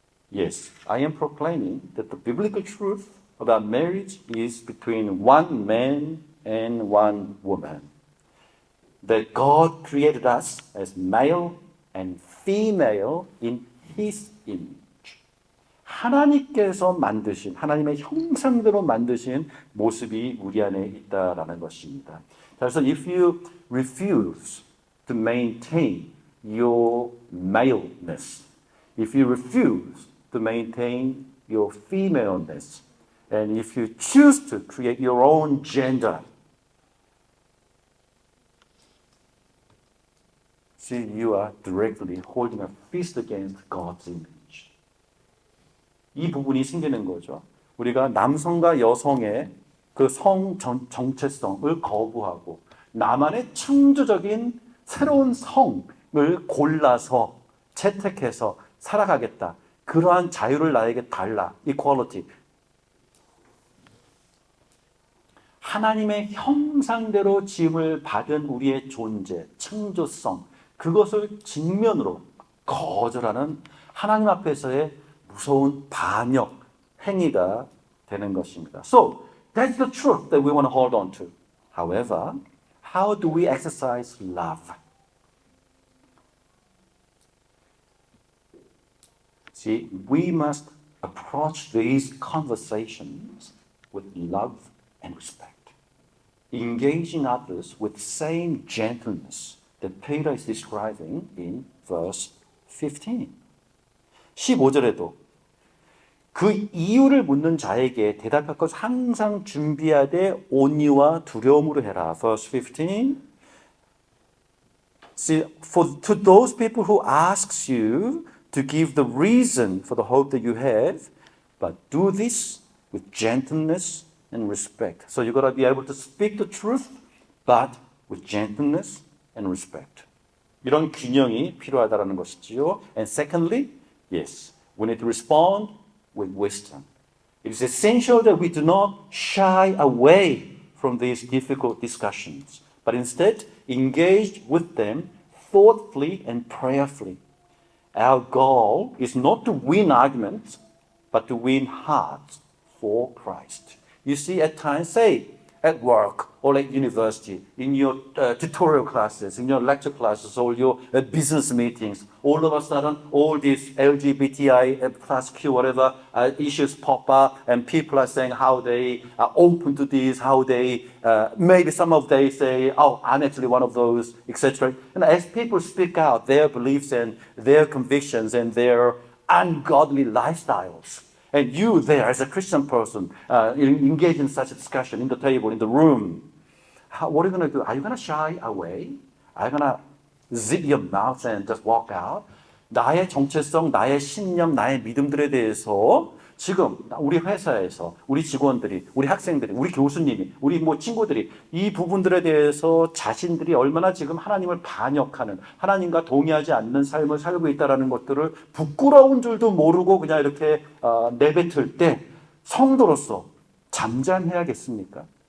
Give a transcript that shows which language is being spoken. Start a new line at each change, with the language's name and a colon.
English: Yes, I am proclaiming that the biblical truth about marriage is between one man and one woman. That God created us as male and female in His image.
Korean: 하나님께서 만드신, 하나님의 형상대로 만드신 모습이 우리 안에 있다라는 것입니다. 그래서
English: if you refuse to maintain your maleness, if you refuse to maintain your femaleness, and if you choose to create your own gender, see, you are directly holding a fist against God's image.
Korean: 이 부분이 생기는 거죠. 우리가 남성과 여성의 그 성 정체성을 거부하고 나만의 창조적인 새로운 성을 골라서 채택해서 살아가겠다. 그러한 자유를 나에게 달라.
English: equality.
Korean: 하나님의 형상대로 지음을 받은 우리의 존재, 창조성, 그것을 직면으로 거절하는 하나님 앞에서의 무서운 반역 행위가 되는 것입니다.
English: So, that's the truth that we want to hold on to. However, how do we exercise love? See, we must approach these conversations with love and respect, engaging others with same gentleness that Peter is describing in verse 15.
Korean: 15절에도 그 이유를 묻는 자에게 대답할 것을 항상 준비하되 온유와 두려움으로 해라.
English: Verse 15. See, for to those people who asks you to give the reason for the hope that you have, but do this with gentleness and respect. So you got to be able to speak the truth, but with gentleness and respect.
Korean: 이런 균형이 필요하다라는 것이지요.
English: And secondly, yes, we need to respond with wisdom. It is essential that we do not shy away from these difficult discussions, but instead engage with them thoughtfully and prayerfully. Our goal is not to win arguments, but to win hearts for Christ. You see, at times, say, at work or at university, in your tutorial classes, in your lecture classes, or your business meetings, all of a sudden, all these LGBTI plus Q, whatever issues pop up, and people are saying how they are open to this, how they, maybe some of they say, oh, I'm actually one of those, etc. And as people speak out their beliefs and their convictions and their ungodly lifestyles, and you there as a Christian person engage in such a discussion in the table, in the room, what are you going to do? Are you going to shy away? Are you going to zip your mouth and just walk out?
Korean: 나의 정체성, 나의 신념, 나의 믿음들에 대해서 지금 우리 회사에서 우리 직원들이, 우리 학생들이, 우리 교수님이, 우리 뭐 친구들이 이 부분들에 대해서 자신들이 얼마나 지금 하나님을 반역하는, 하나님과 동의하지 않는 삶을 살고 있다는 것들을 부끄러운 줄도 모르고 그냥 이렇게 내뱉을 때 성도로서 잠잠해야겠습니까?